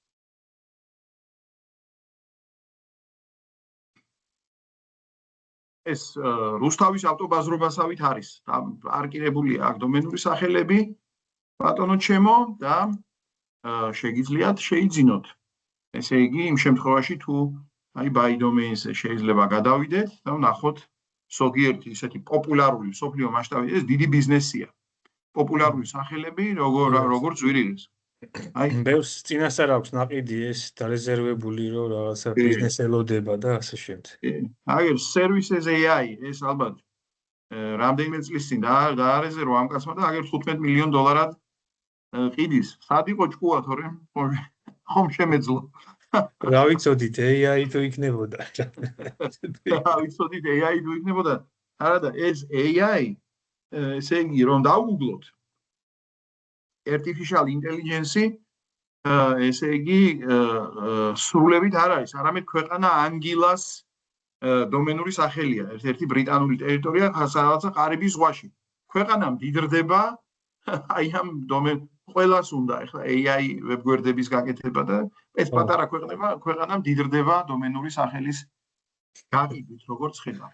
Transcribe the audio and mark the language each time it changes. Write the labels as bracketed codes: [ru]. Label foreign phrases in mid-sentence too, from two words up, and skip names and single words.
[ka] ეს რუსთავის ავტობაზრობასავით არის. არკირებულია აქ დომენური სახელები. ბატონო ჩემო და შეგიძლიათ შეიძინოთ. ესე იგი, იმ შემთხვევაში თუ აი [en] by domains [ka] შეიძლება გადავიდეთ და ვნახოთ ზოგიერთი ისეთი პოპულარული სოფლიო მასშტაბით ეს დიდი ბიზნესია. პოპულარული სახელები როგორ ძვირიდეს. აი ბევრს წინასწარ აქვს ნაყიდი ეს დარეზერვებული რომ რაღაცა ბიზნეს ელოდება და ასე შემდეგ. აი services AI ეს ალბათ რამდენიმე წლის წინ დაარეზერვა ამ კაცმა და აგერ $15 მილიონ ყიდის. სად იყო ჭკუა თორე ხომ შემეძლო. რა ვიცოდით AI თუ იქნებოდა. რა ვიცოდით AI თუ იქნებოდა. არა და ეს AI ესე იგი რომ დავგუგლოთ [en] artificial intelligence [ka] ესე იგი სრულებით არ არის, არამედ ქვეყანა ანგილას დომენური სახელია, ერთ-ერთი ბრიტანული ტერიტორია რაღაცა ყარიბის ზღვაში. ქვეყანა მდიდრდება აი ამ დომენ ყველას უნდა ახლა AI ვებგვერდების გაკეთება და ეს პატარა ქვეყანა მდიდრდება დომენური სახელის გაყიდვით, როგორც ხედავთ.